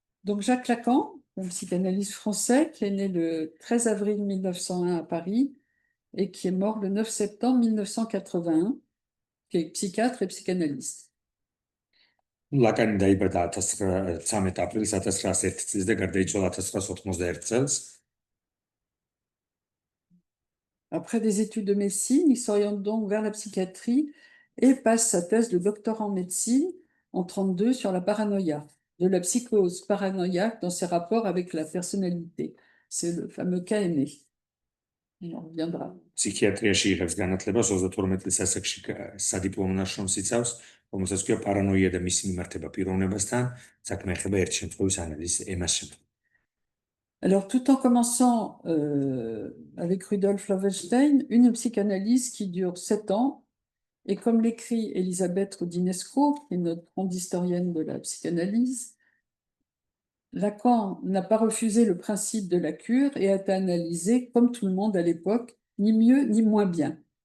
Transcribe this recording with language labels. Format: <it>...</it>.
<fr>Donc Jacques Lacan, un psychanalyste français qui est né le 13 avril 1901 à Paris et qui est mort le 9 septembre 1981, qui est psychiatre et psychanalyste.</fr> <ka>ლაკანი დაიბადა 13 აპრილს 1901 წელს და გარდაიცვალა 1991 წელს.</ka> <fr>Après des études de médecine, il s'oriente donc vers la psychiatrie et passe sa thèse de doctorat en médecine en 1932 sur la paranoïa, de la psychose paranoïaque dans ses rapports avec la personnalité. C'est le fameux cas aimé. On en reviendra.</fr> <ka>Psychiatrიაში იღებს განათლებას 32 წლის ასაკში სადიპლომო ნაშრომს იცავს, რომელსაც ქვია პარანოია და მისი მიმართება პიროვნებასთან, საქმე ეხება ერთი შემთხვევის ანალიზს, ემას შემთხვევას.</ka> <fr>Alors, tout en commençant avec Rudolf Lowenstein, une psychanalyse qui dure 7 ans, et comme l'écrit Elisabeth Roudinesco, qui est notre grande historienne de la psychanalyse, Lacan n'a pas refusé le principe de la cure et a été analysé, comme tout le monde à l'époque, ni mieux ni moins bien.</fr>